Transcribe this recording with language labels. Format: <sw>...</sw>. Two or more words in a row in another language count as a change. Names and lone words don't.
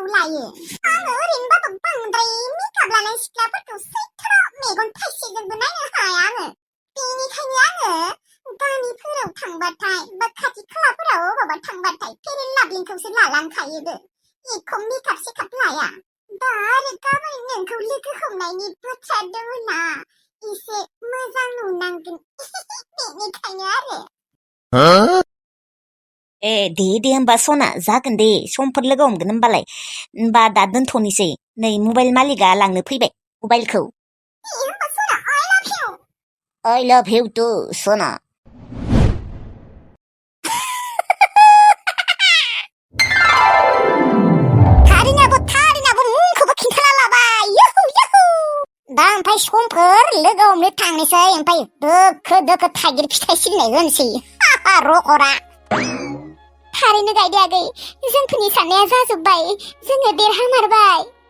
<brx>लायो आङो ओरैनोबाबो बांद्राय मेकआप लानाय सिख्लाफोरखौ सैथो मेगन थाइसेजोंबो नायनो हाया आङो बेनिखायनो आङो गामिफोराव थांबाथाय बा खाथि खालाफोराव अबावबा थांबाथाय फेरेन लाभलिनखौसो लालांखायोबो एख' मेकआप सेकआप लाया दा आरो गाबोन नोंखौ लोगो हमनायनि बाथ्रा दङना एसे मोजां नुनांगोन बेनिखायनो आरो दे होमबा सना जागोन दे समफोर लोगो हमगोन होमबा दा दोनथ'नोसै नै मबाइल मालिकआ लांनो फैबाय मबाइलखौ</brx> <en>I love you too</en> <brx>सना थारैनाबो मुंखौबो खिन्थाना लाबाय दा ओमफ्राय समफोर लोगो हमनो थांनोसै ओमफ्राय दोखो थाइगिर फिथाइ सिरिनाय होनोसै रखरा थारैनो गायदे आगै जोंफोरनि साननाया जाजोब्बाय जोङो देरहामारबाय</brx>